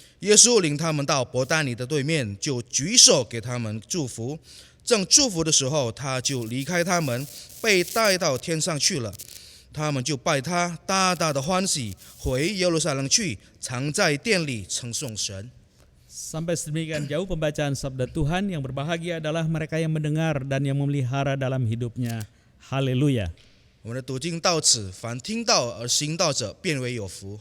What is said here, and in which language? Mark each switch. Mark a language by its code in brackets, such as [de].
[zh] 耶稣领他们到伯大尼的对面，就举手给他们祝福。正祝福的时候，他就离开他们，被带到天上去了。他们就拜他，大大的欢喜，回耶路撒冷去，常在殿里称颂神。 [id] Sampai sedemikian jauh pembacaan sabda Tuhan. Yang berbahagia adalah mereka yang mendengar dan yang memelihara dalam hidupnya. Haleluya. [zh] 我们的读经到此，凡听到而行道者，变为有福。